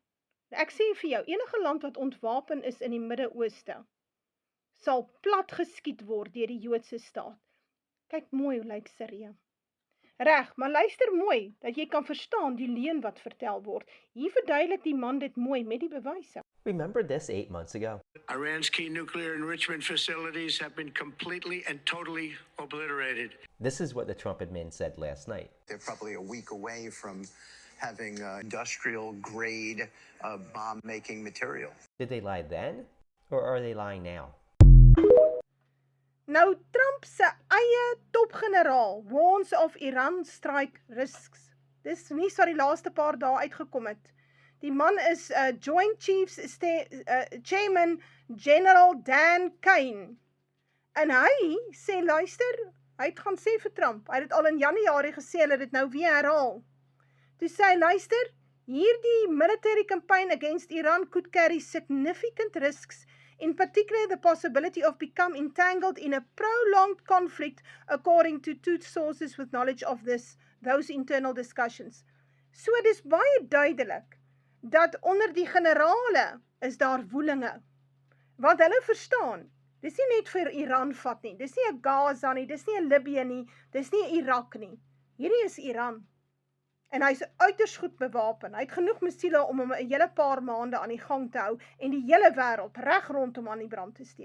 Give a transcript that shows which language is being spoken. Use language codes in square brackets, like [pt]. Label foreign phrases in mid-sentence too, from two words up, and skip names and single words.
[af] Ek sê vir jou, enige land wat ontwapen is in die Midde-Ooste, sal plat geskiet word deur die Joodse staat. Kyk mooi hoe lyk Sirië. Reg, maar luister mooi, dat jy kan verstaan die leuen wat vertel word. Hier verduidelik die man dit mooi met die bewyse. [en] Remember this 8 months ago? Iran's key nuclear enrichment facilities have been completely and totally obliterated. This is what the Trump admin said last night. They're probably a week away from having industrial grade bomb-making material. Did they lie then, or are they lying now? [af] Nou, Trump se eie topgeneraal [en] warns of Iran strike risks. [af] Dis nuus wat die laaste paar dae uitgekom het. Die man is [en] Joint Chiefs Chairman [af] General Dan Kane. En hy sê, luister, hy het gaan sê vir Trump, hy het dit al in Januarie gesê, hulle het dit nou weer herhaal. Toe sê hy, luister, hierdie [en] military campaign against Iran could carry significant risks, in particular the possibility of become entangled in a prolonged conflict, according to two sources with knowledge of those internal discussions. [af] So dis baie duidelik, dat onder die generale is daar woelinge, want hulle verstaan, dis nie net vir Iran vat nie, dis nie 'n Gaza nie, dis nie 'n Libië nie, dis nie 'n Irak nie, hierdie is Iran, en hy is uiters goed bewapen, hy het genoeg missiele om hom 'n hele paar maande aan die gang te hou, en die hele wêreld reg rondom aan die brand te steek.